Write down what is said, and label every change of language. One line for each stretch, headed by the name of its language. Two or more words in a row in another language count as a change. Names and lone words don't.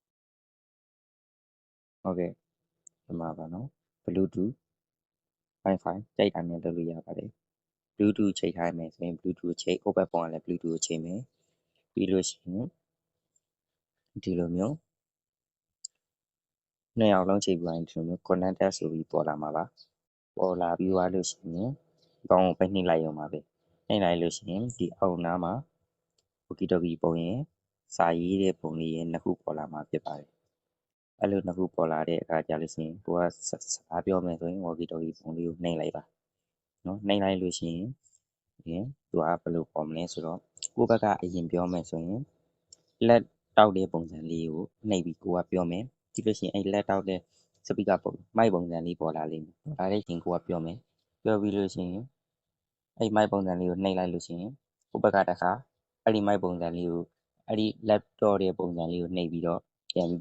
Burmese: ။ဟုတ်ကဲ့ဒီမှာပါနော် Bluetooth Wi-Fi ကြိုက်တာနဲ့လုပ်လို့ရပါတယ်။ Bluetooth ချိန်ထားမယ်ဆိုရင် Bluetooth ချိန်ဟိုဘက်ပုံကလည်း Bluetooth ကိုချိန်မယ်။ပြီးလို့ရှိရင်ဒီလိုမျိုး နှစ်ယောက်လုံးချိန်ပြီးရင်ဒီလိုမျိုး connected ဆိုပြီးပေါ်လာမှာပါပေါ်လာပြီးသွားလို့ရှိရင်ဒီကောင်ကိုပဲနှိပ်လိုက်ရုံပါပဲနှိပ်လိုက်လို့ရှိရင်ဒီအောက်နားမှာ
English: walkie talkie
Burmese: ပုံရင်စာရေးတဲ့ပုံလေးရဲ့နှစ်ခုပေါ်လာမှာဖြစ်ပါတယ်အဲ့လိုနှစ်ခုပေါ်လာတဲ့အခါကျလို့ရှိရင်ကိုကစကားပြောမယ်ဆိုရင်
English: walkie talkie
Burmese: ပုံလေးကိုနှိပ် လိုက်ပါနော်နှိပ်လိုက်လို့ရှိရင်သူကဘယ်လိုပေါ်မလဲဆိုတော့ကိုယ့်ဘက်ကအရင်ပြောမယ်ဆိုရင်လက်တောက်တဲ့ပုံစံလေးကိုနှိပ်ပြီးကိုကပြောမယ်ကြည့်လို့ရှိရင်အဲ့လက်တောက်တဲ့စပီကာပုံမိုက်ပုံစံလေးပေါ်လာလိမ့် မယ်ဒါလည်းရှင်ကိုကပြောမယ်ပြောပြီးလို့ရှိရင်အဲ့မိုက်ပုံစံလေးကိုနှိပ်လိုက်လို့ရှိရင်ကိုယ့်ဘက်ကတစ်ခါအဲ့ဒီမိုက်ပုံစံလေးကိုအဲ့ဒီလက်တော့တဲ့ပုံစံလေးကိုနှိပ်ပြီးတော့ပြန်ပြီး